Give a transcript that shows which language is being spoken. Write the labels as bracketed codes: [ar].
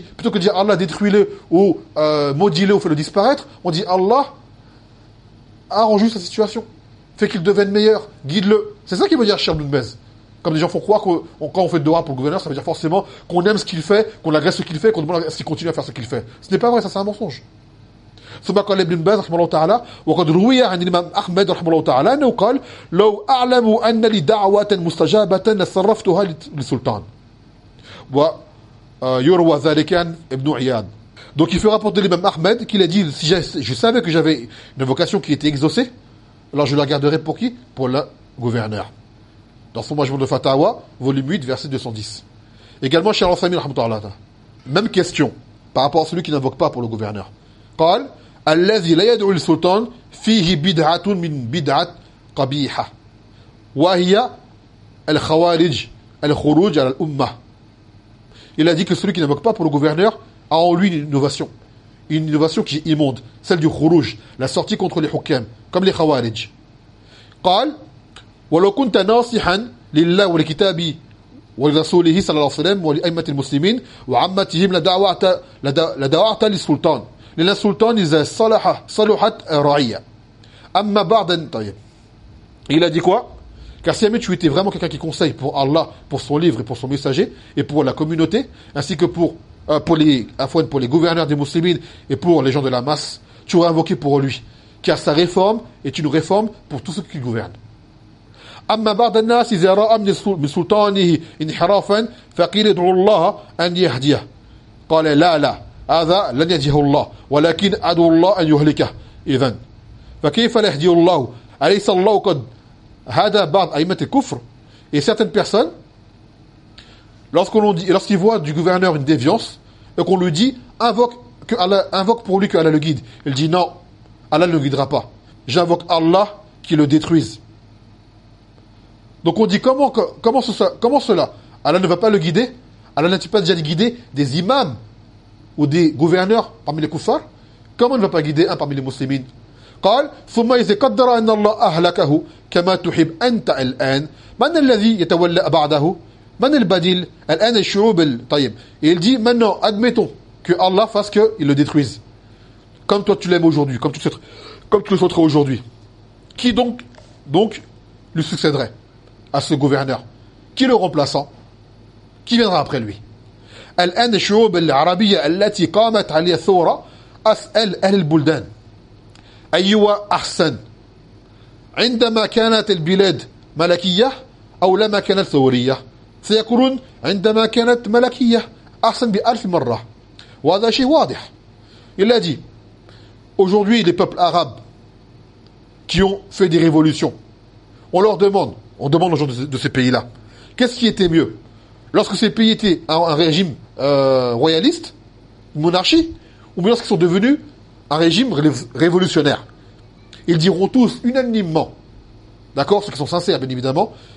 [fr] Plutôt que de dire Allah détruis-le, ou maudis-le, ou fais-le disparaître, on dit Allah arrange juste sa situation. Fais qu'il devienne meilleur, guide-le. C'est ça qu'il veut dire, cher Bounbez. Comme des gens font croire que quand on fait dora pour le gouverneur, ça veut dire forcément qu'on aime ce qu'il fait, qu'on agresse ce qu'il fait, qu'on demande s'il continue à faire ce qu'il fait. Ce n'est pas vrai, ça c'est un mensonge. [ar] ثم قال ابن باز رحمه الله تعالى وقد روي عن الإمام أحمد رحمه الله تعالى أنه قال لو أعلم أن لي دعوة مستجابة لصرفتها للسلطان ويروى ذلك عن ابن عياد. [fr] Donc il fait rapporter l'imam Ahmed qu'il a dit si je savais que j'avais une vocation qui était exaucée, alors je la garderais pour qui? Pour le gouverneur. Dans son Majmou de Fatawa, volume 8, verset 210. Également, cher Al-Sami, même question par rapport à celui qui n'invoque pas pour le gouverneur. [ar] قال الذي لا يدعو للسلطان فيه بدعة من بدعة قبيحة وهي الخوارج الخروج على الأمة. [fr] Il a dit que celui qui n'invoque pas pour le gouverneur a en lui une innovation qui est immonde, celle du khuruj, la sortie contre les hukam, comme les khawarij. [ar] قال ولو كنت ناصحا لله ولكتاب ورسوله صلى الله عليه وسلم ولأئمة المسلمين وعمتهم لدعوت للسلطان لأن السلطان إذا صلحت الرعية أما بعد. طيب [fr] il a dit quoi? Car si jamais tu étais vraiment quelqu'un qui conseille pour Allah, pour son livre et pour son messager et pour la communauté ainsi que pour les gouverneurs des musulmans et pour les gens de la masse, tu aurais invoqué pour lui car sa réforme est une réforme pour tous ceux qui gouvernent. [ar] أما بعد الناس إذا رأى من سلطانه انحرافا فقيل ادعو الله أن يهديه قال لا لا هذا لن يهديه الله ولكن أدعو الله أن يهلكه إذن فكيف لا يهديه الله أليس الله قد هدى بعض أئمة الكفر. [fr] Et certaines personnes, lorsqu'ils voient du gouverneur une déviance et qu'on lui dit invoque pour lui que Allah le guide, il dit non, Allah ne le guidera pas, j'invoque Allah qui le détruise. Donc on dit comment cela Allah ne va pas le guider? Allah n'a-t-il pas déjà guidé des imams ou des gouverneurs parmi les kuffars? Comment ne va pas guider un parmi les muslimines? [ar] قال ثم إذا قدر أن الله أهلكه كما تحب أنت الآن من الذي يتولى بعده من البديل الآن الشعوب الطيب. [fr] Et il dit maintenant admettons que Allah fasse qu'il le détruise comme toi tu l'aimes aujourd'hui, comme tu le souhaiterais aujourd'hui, qui donc lui succéderait à ce gouverneur, qui le remplaçant, qui viendra après lui. [ar] الآن الشعوب العربية التي قامت عليها الثورة أسأل أهل البلدان أيوة أحسن عندما كانت البلاد ملكية أو لما كانت ثورية سيكون عندما كانت ملكية أحسن بألف مرة وهذا شيء واضح. [fr] Il a dit aujourd'hui les peuples arabes qui ont fait des révolutions, on demande aux gens de ces pays-là, qu'est-ce qui était mieux lorsque ces pays étaient un régime royaliste, une monarchie, ou bien lorsqu'ils sont devenus un régime révolutionnaire. Ils diront tous unanimement, d'accord, ceux qui sont sincères bien évidemment,